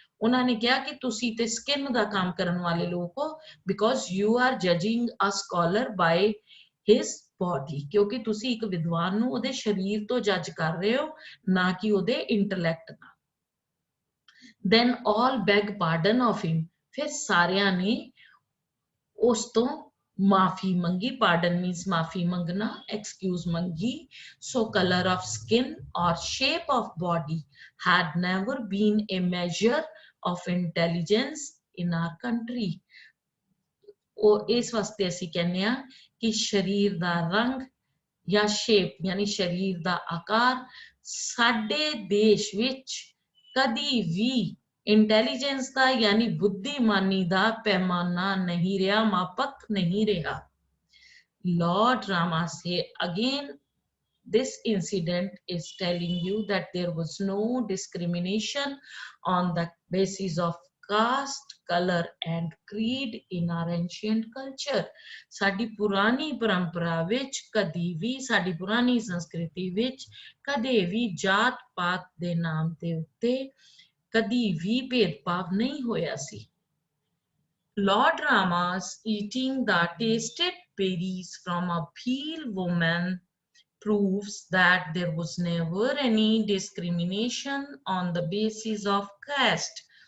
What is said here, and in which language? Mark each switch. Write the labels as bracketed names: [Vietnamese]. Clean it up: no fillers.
[Punjabi] ਉਹਨਾਂ ਨੇ ਕਿਹਾ ਕਿ ਤੁਸੀਂ ਤੇ ਸਕਿਨ ਦਾ ਕੰਮ ਕਰਨ ਵਾਲੇ ਲੋਕ ਹੋ, [English] because you are judging a scholar by his body, [Punjabi] ਕਿਉਂਕਿ ਤੁਸੀਂ ਇੱਕ ਵਿਦਵਾਨ ਨੂੰ ਉਹਦੇ ਸਰੀਰ ਤੋਂ ਜੱਜ ਕਰ ਰਹੇ ਹੋ, ਨਾ ਕਿ ਉਹਦੇ ਇੰਟੈਲੈਕਟ ਨਾਲ। [English] then all beg pardon of him, [Punjabi] ਫਿਰ ਸਾਰਿਆਂ ਨੇ ਉਸ ਤੋਂ ਮਾਫੀ ਮੰਗੀ। [English] pardon means [Punjabi] ਮਾਫੀ ਮੰਗਣਾ, ਐਕਸਕਿਊਜ਼ ਮੰਗੀ। [English] So colour of skin or shape of body had never been a measure of intelligence in our country. [Punjabi] ਉਹ ਇਸ ਵਾਸਤੇ ਅਸੀਂ ਕਹਿੰਦੇ ਆ ਕਿ ਸਰੀਰ ਦਾ ਰੰਗ ਜਾਂ ਸ਼ੇਪ, ਯਾਨੀ ਸਰੀਰ ਦਾ ਆਕਾਰ, ਸਾਡੇ ਦੇਸ਼ ਵਿੱਚ ਕਦੀ ਵੀ ਇੰਟੈਲੀਜੈਂਸ ਦਾ ਯਾਨੀ ਬੁੱਧੀਮਾਨੀ ਦਾ ਪੈਮਾਨਾ ਨਹੀਂ ਰਿਹਾ, ਮਾਪਕ ਨਹੀਂ ਰਿਹਾ। [English] Lord Rama say again, this incident is telling you that there was no discrimination on the basis of caste, color and creed in our ancient culture. [Punjabi] ਸਾਡੀ ਪੁਰਾਣੀ ਪਰੰਪਰਾ ਵਿੱਚ ਕਦੀ ਵੀ, ਸਾਡੀ ਪੁਰਾਣੀ ਸੰਸਕ੍ਰਿਤੀ ਵਿੱਚ ਕਦੇ ਵੀ ਜਾਤ ਪਾਤ ਦੇ ਨਾਮ ਦੇ ਉੱਤੇ ਕਦੀ ਵੀ ਭੇਦਭਾਵ ਨਹੀਂ ਹੋਇਆ ਸੀ। [English] Lord Rama's eating the tasted berries from a bheel woman proves that there was never any discrimination on the basis of caste.